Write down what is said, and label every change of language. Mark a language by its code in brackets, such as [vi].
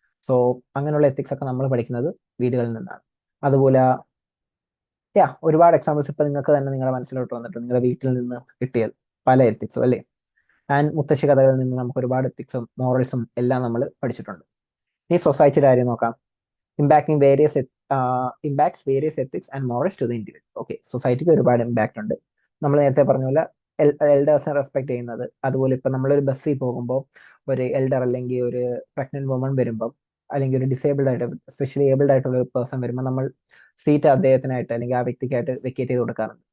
[ml] So അങ്ങനെയുള്ള ethics ഒക്കെ നമ്മൾ പഠിക്കുന്നത് വീടുകളിൽ നിന്നാണ്. അതുപോലെ ഒരുപാട് എക്സാമ്പിൾസ് ഇപ്പൊ നിങ്ങൾക്ക് തന്നെ നിങ്ങളുടെ മനസ്സിലോട്ട് വന്നിട്ടുണ്ട്, നിങ്ങളുടെ വീട്ടിൽ നിന്ന് കിട്ടിയത് പല എത്തിക്സും അല്ലേ. ആൻഡ് മുത്തശ്ശി കഥകളിൽ നിന്ന് നമുക്ക് ഒരുപാട് എത്തിക്സും മോറൽസും എല്ലാം നമ്മൾ പഠിച്ചിട്ടുണ്ട്. ഈ സൊസൈറ്റിയുടെ കാര്യം നോക്കാം. [en] Impacting impacts various ethics and morals to the individual. [ml] Okay, സൊസൈറ്റിക്ക് ഒരുപാട് ഇമ്പാക്ട് ഉണ്ട്. നമ്മൾ നേരത്തെ പറഞ്ഞ പോലെ എൽഡേഴ്സിനെ റെസ്പെക്ട് ചെയ്യുന്നത്, അതുപോലെ ഇപ്പൊ നമ്മളൊരു ബസ്സിൽ പോകുമ്പോൾ ഒരു എൽഡർ അല്ലെങ്കിൽ ഒരു പ്രഗ്നന്റ് വുമൺ വരുമ്പോൾ, അല്ലെങ്കിൽ ഒരു ഡിസേബിൾഡ് ആയിട്ട് സ്പെഷ്യലി ഏബിൾഡ് ആയിട്ടുള്ള ഒരു പേഴ്സൺ വരുമ്പോൾ നമ്മൾ സീറ്റ് അദ്ദേഹത്തിനായിട്ട് അല്ലെങ്കിൽ ആ വ്യക്തിക്കായിട്ട് വെക്കേറ്റ് ചെയ്ത് കൊടുക്കാറുണ്ട്.